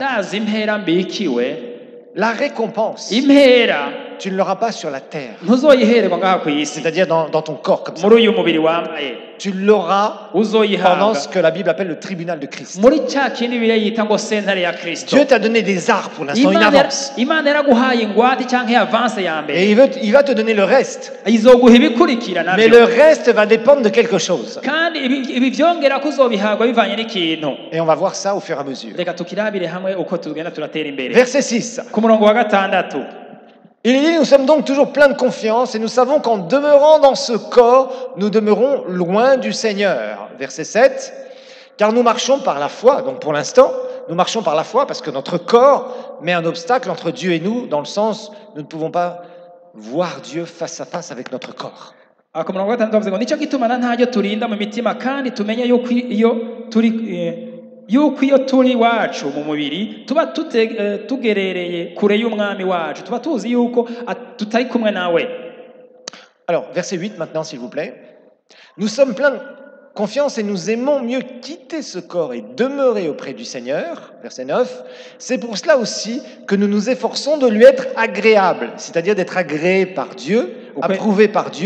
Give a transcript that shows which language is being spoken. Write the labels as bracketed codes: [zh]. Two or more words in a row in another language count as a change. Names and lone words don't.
[rn] Ndazi impera mbikiwe. [fr] La récompense, [rn] Impera [fr] tu ne l'auras pas sur la terre. [rn] ntuzoyihererwa ngaha ku isi. [fr] C'est-à-dire dans ton corps comme ça. [rn] Muri uyu mubiri wambaye. [fr] Tu l'auras pendant [rn] Uzoyihabwa. [fr] ce que la Bible appelle le tribunal de Christ. [rn] Muri cya kindi Bibiliya yita ngo sentare ya Kristo. [fr] Dieu t'a donné des arts pour l'instant, une avance. [rn] Imana yaraguhaye ingwate cyangwa avance ya mbere. [fr] Et il va te donner le reste. [rn] Izoguha ibikurikira [fr] Mais [rn] nabyo. [fr] le reste va dépendre de quelque chose. [rn] Kandi ibi byongera ko uzobihabwa bivanye n'ikintu. [fr] Et on va voir ça au fur et à mesure. [rn] Reka tukirabire hamwe uko tugenda turatera imbere. [fr] Verset 6. [rn] Ku murongo wa gatandatu. [fr] Il dit, nous sommes donc toujours pleins de confiance et nous savons qu'en demeurant dans ce corps, nous demeurons loin du Seigneur. Verset 7. Car nous marchons par la foi. Donc pour l'instant, nous marchons par la foi parce que notre corps met un obstacle entre Dieu et nous, dans le sens, nous ne pouvons pas voir Dieu face à face avec notre corps. [rn] Ku murongo wa gatandatu bavuze ngo nicyo gituma ntajyo turinda mu mitima kandi tumenye yuko iyo turi wacu mu mubiri tuba tugerereye kure y'umwami wacu tuba tuzi yuko tutari kumwe nawe. [fr] Alors, verset 8 maintenant, s'il vous plaît. Nous sommes pleins de confiance et nous aimons mieux quitter ce corps et demeurer auprès du Seigneur. Verset 9. C'est pour cela aussi que nous nous efforçons de lui être agréable, c'est-à-dire d'être agréé par Dieu, approuvé par Dieu.